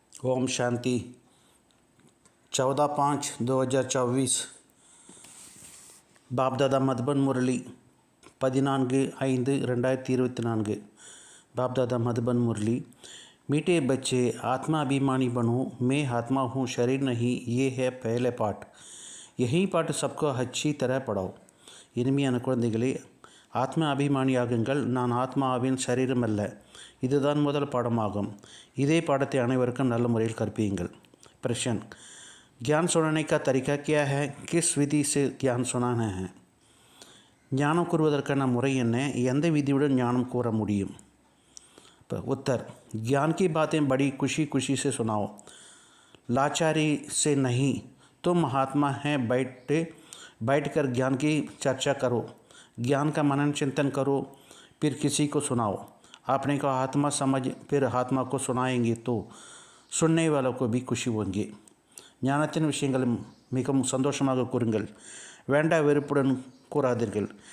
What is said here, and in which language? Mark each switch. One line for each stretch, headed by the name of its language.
Hindi: ओम शांति 14/5/2024 बापदादा मधुबन मुरली 14/5/2024 बापदादा मधुबन मुरली। मीठे बच्चे आत्मा अभिमानी बनो, मैं आत्मा हूँ शरीर नहीं, ये है पहले पाठ। यही पाठ सबको अच्छी तरह पढ़ाओ।
Tamil: இனிமையான குழந்தைகளே, ஆத்ம அபிமானியாகுங்கள். நான் ஆத்மாவின் சரீரம் அல்ல. இதுதான் முதல் பாடமாகும். இதே பாடத்தை அனைவருக்கும் நல்ல முறையில் கற்பியுங்கள்.
Hindi: प्रश्न, ज्ञान सुनाने का तरीका क्या है? किस विधि से ज्ञान सुनाना है?
Tamil: ஞானம் கூறுவதற்கான முறை என்ன? எந்த விதியுடன் ஞானம் கூற முடியும்?
Hindi: उत्तर, ज्ञान की बातें बड़ी खुशी खुशी से सुनाओ, लाचारी से नहीं। तुम महात्मा हैं, बैठकर ज्ञान की चर्चा करो, ज्ञान का मनन चिंतन करो, फिर किसी को सुनाओ। आपने को आत्मा समझ फिर आत्मा को सुनाएंगे तो सुनने वालों को भी खुशी होंगे।
Tamil: ஞானத்தின் விஷயங்கள் மிகவும் சந்தோஷமாக கூறுங்கள், வேண்டா வெறுப்புடன் கூறாதீர்கள்.